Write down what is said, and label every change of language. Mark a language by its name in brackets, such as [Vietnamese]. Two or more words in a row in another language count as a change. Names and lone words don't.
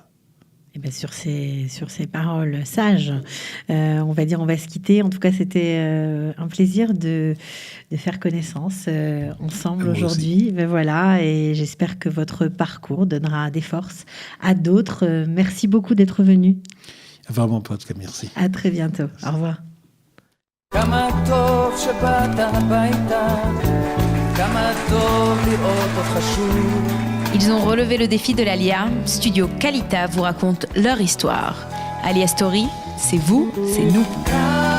[French] Et bien sur ces paroles sages, on va se quitter. En tout cas, c'était un plaisir de faire connaissance ensemble aujourd'hui. Ben voilà, et j'espère que votre parcours donnera des forces à d'autres. Merci beaucoup d'être venu. Vraiment pas de cas, merci. À très bientôt. Au revoir. [Hebrew] כמה טוב שבאת הביתה, כמה טוב לראות אותך שוב. [French] Ils ont relevé le défi de l'Aliyah. Studio Kalita vous raconte leur histoire. Aliyah Story, c'est vous, c'est nous.